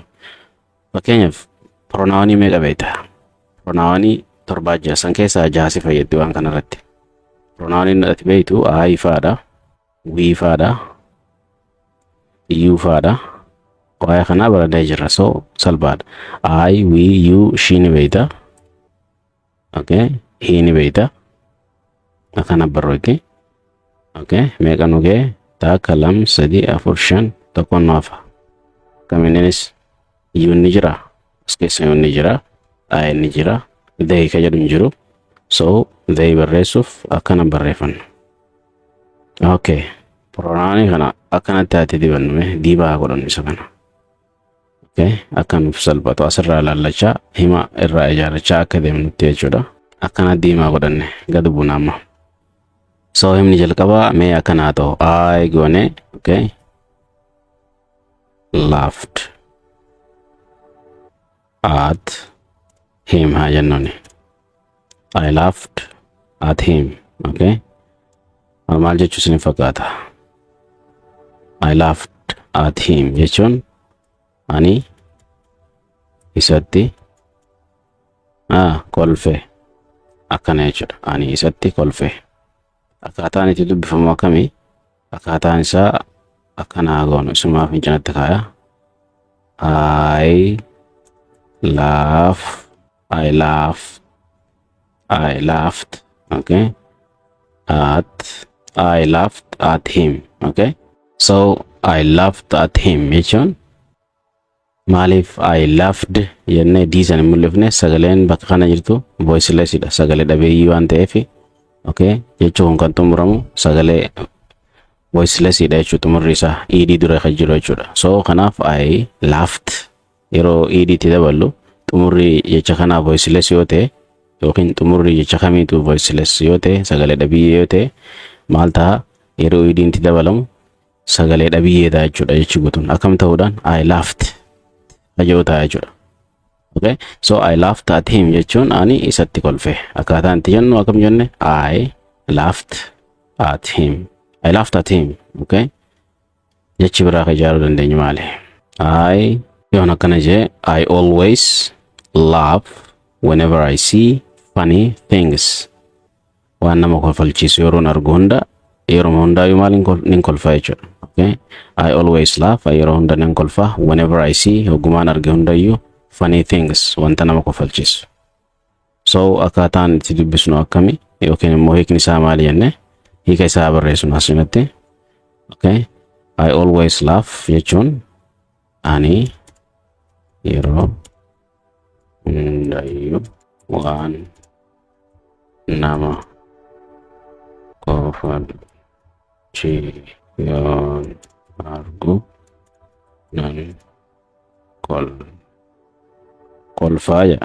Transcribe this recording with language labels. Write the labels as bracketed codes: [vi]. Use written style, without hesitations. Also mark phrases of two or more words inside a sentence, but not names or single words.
[om] Fakkeenyaaf pronaawanii meeqa beekta? Pronaawanii torbaa ja'a san keessaa ja'a fayyaddi waan kanarratti. Pronaawaniin ati beektu I faadha, we faadha, you faadha. Waa'ee kanaa baradee jirra. So salphaadha. [en] I, we, you, she [om] ni beekta. Okay, he ni beekta. Akkana barreesse. Okay, meeqa nugee takka lama sadii afur shan tokkoon maafa. Kamiinis you ni jira. As keessa you ni jira. I ni jira. They ka jedhu hin jiru. So they barreessuuf akkana barreeffanna. Okay, pronaawanii kana akkanatti ati dibannume diibaa godhannu isa kana. Okay, akkanuuf salphatu asirraa ilaallachaa hima irraa ijaarrachaa akka deemnutti jechuudha. Akkana diimaa godhanne gad buuna amma. So himni jalqabaa mee akkanaa ta'u I goone. Okay, [en] laughed at him [om] haa jennuuni. [en] I laughed at him. [om] Okay, maal jechuu isin fakkaata? [en] I laughed at him [om] jechuun ani isatti kolfe akkana jechuudha. Ani isatti kolfe. Akkaataan itti dubbifamu akkamii? Akkaataan isaa akkana goonu isumaaf hin cinatti kaaya. [en] I laughed. Okay, I laughed at him. [om] Okay, so [en] I laughed at him [om] jechuun maaliif [en] I laughed [om] jennee diisan hin mul'ifne sagaleen bakka kana jirtu voicelessidha. Sagalee dhabeeyyii waan ta'eef okay, jechuun kan xumuramu sagalee voicelessidha jechuudha. Xumurri isaa ed dura kan jiru jechuudha. So kanaaf [en] I laughed [om] yeroo ed itti daballu xumurri jecha kanaa voiceless yoo ta'e yookiin xumurri jecha kamiitu voiceless yoo ta'e sagalee dhabiyyee yoo ta'e maal ta'a? Yeroo ed itti dabalamu sagalee dhabiyyeedha jechuudha. Jechi guutuun akkam ta'uudhaan [en] I laughed [om] ajoo ta'a jechuudha. Okay, so [en] I laughed at him [om] jechuun ani isatti kolfe. Akkaataan itti jennu akkam jenne [en] I laughed at him. I laughed at him. [om] Okay, jechi biraa ka ijaaruu dandeenyu maali? [en] I [om] yoon akkana jee [en] I always laugh whenever I see funny things. [om] Waan nama kolfalchiisu yeroon argu hunda yeroo hundaayyuu maal nin kolfa jechuudha. Okay, [en] I always laugh [om] yeroo hunda nin kolfa [en] whenever I see [om] hogumaan arge hundayyuu [en] funny things [om] wanta nama kolfalchiisu. So akkaataan itti dubbisnu akkami yookiin immoo hiikni isaa maali jenne hiika isaa barreessinu asinatti. Okay, [en] I always laugh [om] jechuun ani yeroo hundayyuu waan nama kolfalchiisu yoon argu nan kolfaa jedha.